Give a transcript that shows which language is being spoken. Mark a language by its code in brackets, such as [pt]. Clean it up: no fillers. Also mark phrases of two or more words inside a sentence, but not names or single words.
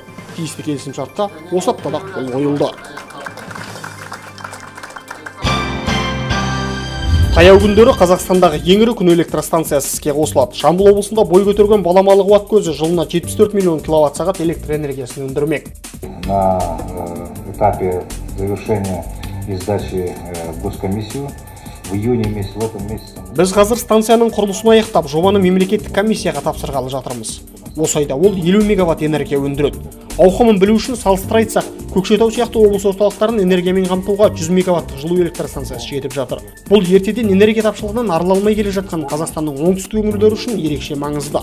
[kk] Тиісті келісімшартқа осы аптада қол қойылды. Таяу күндері Қазақстандағы ең ірі күн электростанциясы іске қосылады. Жамбыл облысында бой көтерген баламалы қуат көзі жылына 74 миллион киловатт-сағат электр энергиясын өндірмек. [ru] На этапе завершения и сдачи госкомиссию в июне месяце, в этом месяце. [kk] Біз қазір станцияның құрылысын аяқтап, жобаны мемлекеттік комиссияға тапсырғалы жатырмыз. Осы айда ол 50 мегаватт энергия өндіреді. Ауқымын білу үшін салыстыра айтсақ, Көкшетау сияқты облыс орталықтарын энергиямен қамтуға 100 мегаватттық жылу электростанциясы жетіп жатыр. Бұл ертеден энергия тапшылығынан арыла алмай келе жатқан Қазақстанның оңтүстік өңірлері үшін ерекше маңызды.